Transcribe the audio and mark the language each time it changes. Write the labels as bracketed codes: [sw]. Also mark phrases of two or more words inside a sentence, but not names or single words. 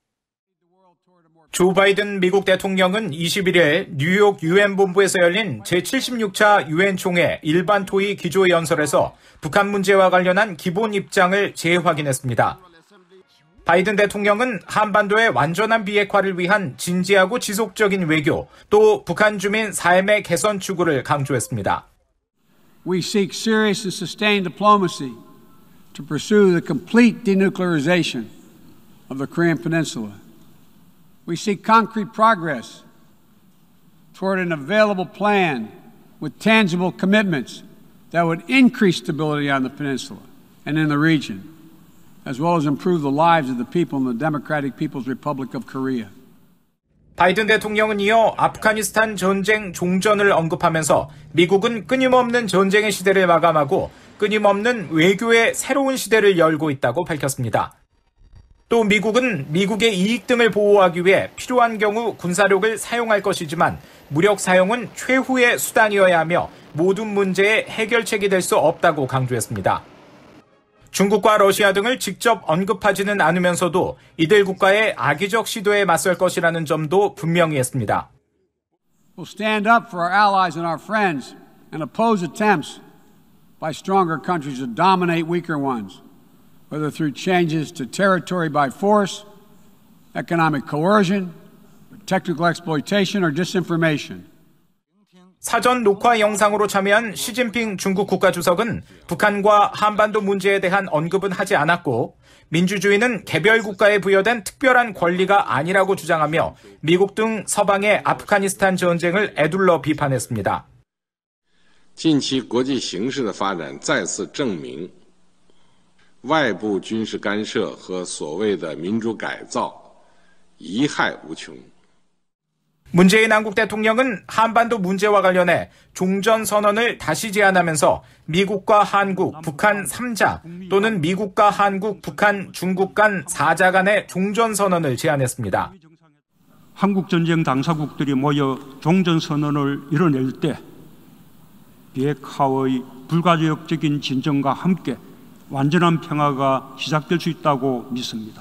[ko] 조 바이든 미국 대통령은 21일 뉴욕 유엔 본부에서 열린 제76차 유엔 총회 일반 토의 기조연설에서 북한 문제와 관련한 기본 입장을 재확인했습니다. 바이든 대통령은 한반도의 완전한 비핵화를 위한 진지하고 지속적인 외교, 또 북한 주민 삶의 개선 추구를 강조했습니다. [en] We seek serious and sustained diplomacy to pursue the complete denuclearization of the Korean Peninsula. We seek concrete progress toward an available plan with tangible commitments that would increase stability on the peninsula and in the region, as well as improve the lives of the people in the Democratic People's Republic of Korea. [ko] 바이든 대통령은 이어 아프가니스탄 전쟁 종전을 언급하면서 미국은 끊임없는 전쟁의 시대를 마감하고 끊임없는 외교의 새로운 시대를 열고 있다고 밝혔습니다. 또 미국은 미국의 이익 등을 보호하기 위해 필요한 경우 군사력을 사용할 것이지만 무력 사용은 최후의 수단이어야 하며 모든 문제의 해결책이 될 수 없다고 강조했습니다. 중국과 러시아 등을 직접 언급하지는 않으면서도 이들 국가의 악의적 시도에 맞설 것이라는 점도 분명히 했습니다. [en] We'll stand up for our allies and our friends and oppose attempts by stronger countries to dominate weaker ones, whether through changes to territory by force, economic coercion, technical exploitation, or disinformation. [ko] 사전 녹화 영상으로 참여한 시진핑 중국 국가주석은 북한과 한반도 문제에 대한 언급은 하지 않았고 민주주의는 개별 국가에 부여된 특별한 권리가 아니라고 주장하며 미국 등 서방의 아프가니스탄 전쟁을 애둘러 비판했습니다. [zh] 近期国际形势的发展再次证明外部军事干涉和所谓的民主改造贻害无穷. [ko] 문재인 한국 대통령은 한반도 문제와 관련해 종전선언을 다시 제안하면서 미국과 한국, 북한 3자 또는 미국과 한국, 북한, 중국 간 4자 간의 종전선언을 제안했습니다. 한국전쟁 당사국들이 모여 종전선언을 이뤄낼 때 비핵화의 불가역적인 진전과 함께 완전한 평화가 시작될 수 있다고 믿습니다.